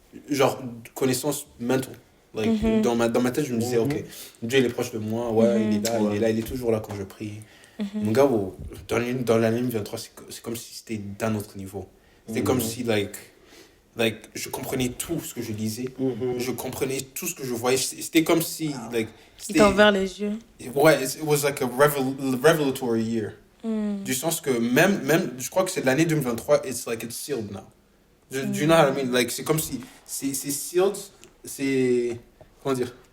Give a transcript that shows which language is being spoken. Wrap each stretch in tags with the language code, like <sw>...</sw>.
<fr>Genre, connaissance mentale. Like, dans ma tête, je me disais, ok, Dieu il est proche de moi, ouais, il est là, il est là, il est toujours là quand je prie. Mon gars, dans l'année 2023, c'est comme si c'était d'un autre niveau. C'était comme si, je comprenais tout ce que je lisais, je comprenais tout ce que je voyais. C'était comme si, Il t'a ouvert les yeux.</fr> <en>ouais, it was like a revelatory year.</en> <fr>Du sens que même, je crois que c'est l'année 2023,</fr> <en>it's sealed now. Do you know what I mean?</en> <fr>Like, c'est comme si, c'est sealed, c'est, comment dire?</fr>